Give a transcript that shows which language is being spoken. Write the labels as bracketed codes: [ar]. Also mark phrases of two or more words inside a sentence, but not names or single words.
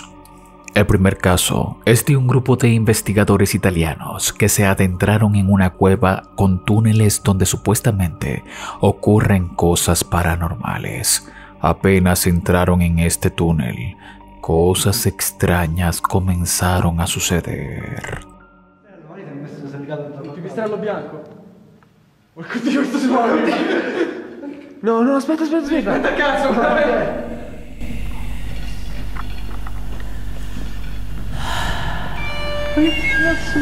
[es] El primer caso es de un grupo de investigadores italianos que se adentraron en una cueva con túneles donde supuestamente ocurren cosas paranormales. Apenas entraron en este túnel, cosas extrañas comenzaron a suceder. [it] Il pipistrello bianco. Porco Dio, questo suono! No, no, aspetta. Aspetta, cazzo, guarda! Ma che cazzo?